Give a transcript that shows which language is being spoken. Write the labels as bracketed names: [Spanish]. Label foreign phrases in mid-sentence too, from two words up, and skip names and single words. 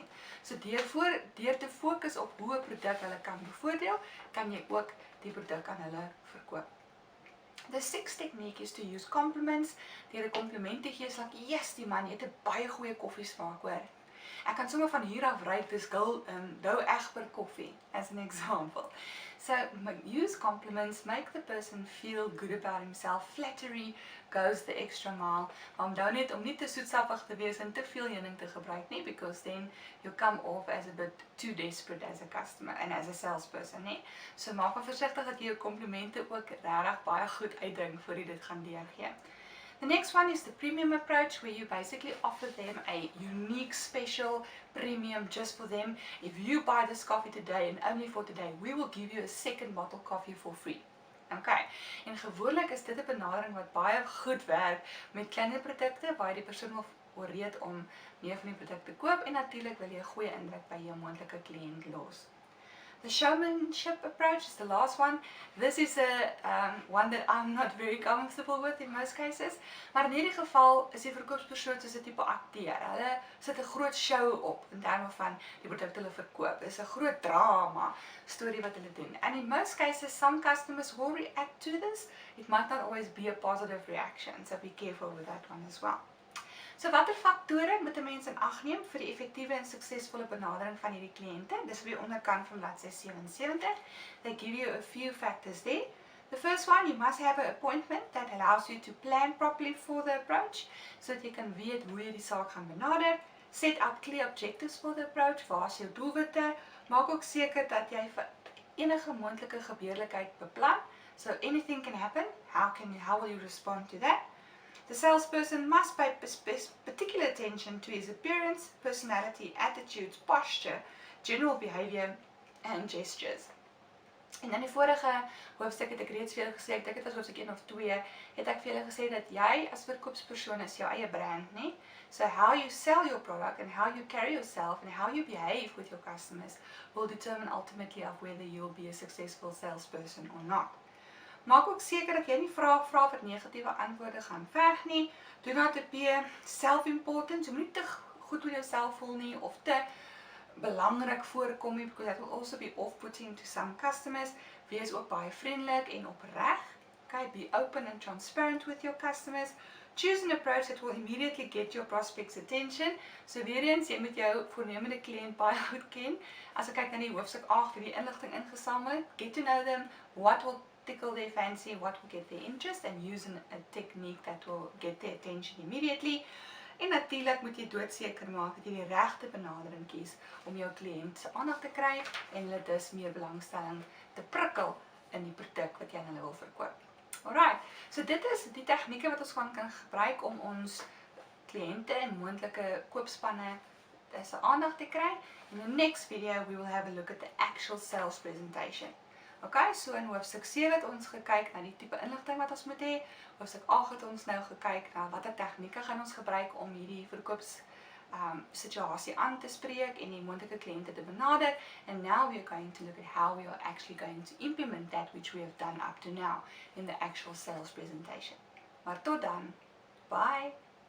[Afrikaans] So deur te fokus op hoe 'n produk hulle kan bevoordeel, kan jy ook die produk aan hulle verkoop. [English] The sixth technique is to use compliments. [Afrikaans] Deur 'n kompliment te gee, like, "Yes, die man het 'n baie goeie koffiesmaak, hoor. Ek kan sommer van hier af ry, dis Dou Egber koffie," [English] as an example. So use compliments, make the person feel good about himself. Flattery goes the extra mile. [Afrikaans] Maar net om nie te soetsappig te wees en te veel heuning te gebruik nie, [English] because then you come off as a bit too desperate as a customer and as a salesperson, [Afrikaans] nee. So maak maar versigtig dat jy jou komplimente ook regtig baie goed uitdink voor jy dit gaan deurgee. [English] The next one is the premium approach, where you basically offer them a unique, special premium just for them. If you buy this coffee today and only for today, we will give you a second bottle coffee for free. [Afrikaans] Okay, en gewoonlik is dit 'n benadering wat baie goed werk met kleiner produkte waar die persoon wil ooreed om meer van die produkte te koop, en natuurlik wil jy 'n goeie indruk by jou moontlike kliënt los. [English] The showmanship approach is the last one. This is one that I'm not very comfortable with in most cases. [Afrikaans] Maar in hierdie geval is die verkoopspersoon soos 'n tipe akteur. Hulle sit 'n groot show op in terme van die produk hulle verkoop. Dit is 'n groot drama storie wat hulle doen. [English] And in most cases, some customers will react to this. It might not always be a positive reaction, so be careful with that one as well. [Afrikaans] So watter faktore moet 'n mens in ag neem vir die effektiewe en suksesvolle benadering van hierdie kliënte? Dis op die onderkant van bladsy 77. [English] They give you a few factors there. The first one, you must have an appointment that allows you to plan properly for the approach, so that [Afrikaans] jy kan weet hoe jy die saak gaan benader. [English] Set up clear objectives for the approach. [Afrikaans] Waar is jou doelwitte? Maak ook seker dat jy vir enige moontlike gebeurlikheid beplan. [English] So anything can happen. How will you respond to that? The salesperson must pay particular attention to his appearance, personality, attitudes, posture, general behavior, and gestures. [Afrikaans] En in die vorige hoofstuk het ek reeds vir julle gesê, ek dink dit was hoofstuk 1 of 2, het ek vir julle gesê dat jy as verkoopspersoon is jou eie brand, nie? [English] So how you sell your product and how you carry yourself and how you behave with your customers will determine ultimately of whether you'll be a successful salesperson or not. [Afrikaans] Maak ook seker dat jy nie vra vir negatiewe antwoorde gaan verg nie. [English] Do not appear self-important. [Afrikaans] Jy moet nie te goed oor jouself voel nie of te belangrik voorkom nie, [English] because that will also be off-putting to some customers. [Afrikaans] Wees ook baie vriendelik en opreg. [English] Okay, be open and transparent with your customers. Choose an approach that will immediately get your prospects' attention. [Afrikaans] So weer eens, jy moet jou voornemende kliënt baie goed ken. As ek kyk na die hoofstuk 8 vir die inligting ingesamel, [English] get to know them, what will tickle their fancy, what will get their interest, and use a technique that will get their attention immediately. [Afrikaans] En natuurlik moet jy doodseker maak dat jy die regte benadering kies om jou kliënt se aandag te kry en hulle dus meer belangstelling te prikkel in die produk wat jy aan hulle wil verkoop. Alright, so dit is die tegnieke wat ons kan gebruik om ons kliënte en moontlike koopspanne se aandag te kry. [English] In the next video we will have a look at the actual sales presentation. [Afrikaans] Okay, so in hoofstuk 7 het ons gekyk na die tipe inligting wat ons moet hê. Hoofstuk 8 het ons nou gekyk na watter tegnieke gaan ons gebruik om hierdie verkoops situasie aan te spreek en die moontlike kliënte te benader. [English] And now we are going to look at how we are actually going to implement that which we have done up to now in the actual sales presentation. [Afrikaans] Maar tot dan, bye!